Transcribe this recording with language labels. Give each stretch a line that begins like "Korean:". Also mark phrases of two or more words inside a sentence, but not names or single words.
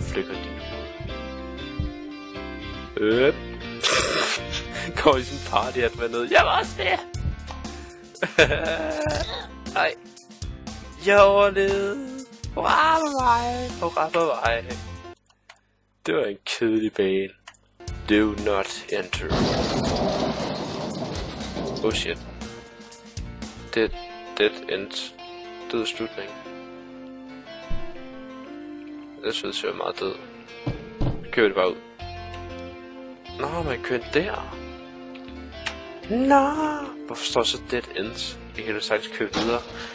Danish: Går i sådan en party at være nede. Jeg var også det! Ej. Jeg overlevede. Hurra på mig. Det var en kedelig bane.
English: Do not enter. Oh shit. Dead end.
Danish: Død slutning. Det synes jeg er meget død. Kører det bare ud. Nå, man kører der. Nå. Hvorfor står så
English: dead end?
Danish: Vi kan jo sagtens køre videre.